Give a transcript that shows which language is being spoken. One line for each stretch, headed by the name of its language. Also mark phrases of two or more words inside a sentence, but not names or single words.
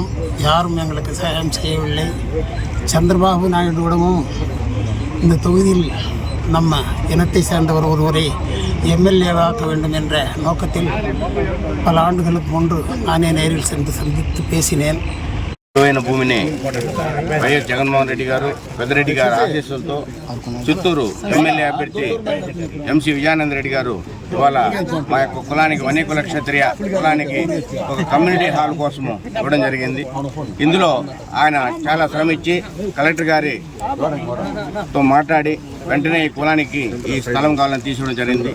Tamil: யாரும் எங்களுக்கு சகாயம் செய்யவில்லை. சந்திரபாபு நாயுடுவிடமும் இந்த தொகுதியில் நம்ம இனத்தை சேர்ந்தவர் ஒருவரை எம்எல்ஏவாக்க வேண்டும் என்ற நோக்கத்தில் பல ஆண்டுகளுக்கு முன்பு நானே நேரில் சென்று சந்தித்து பேசினேன்.
Telugu: విలువైన భూమిని వైఎస్ జగన్మోహన్ రెడ్డి గారు పెద్దిరెడ్డి గారి ఆశీస్సులతో చిత్తూరు ఎమ్మెల్యే అభ్యర్థి ఎంసీ విజయానంద రెడ్డి గారు ఇవాళ మా యొక్క కులానికి వన్యకుల క్షత్రియ కులానికి ఒక కమ్యూనిటీ హాల్ కోసము ఇవ్వడం జరిగింది. ఇందులో ఆయన చాలా శ్రమించి కలెక్టర్ గారితో మాట్లాడి వెంటనే ఈ కులానికి ఈ స్థలం కావాలని తీసుకోవడం జరిగింది.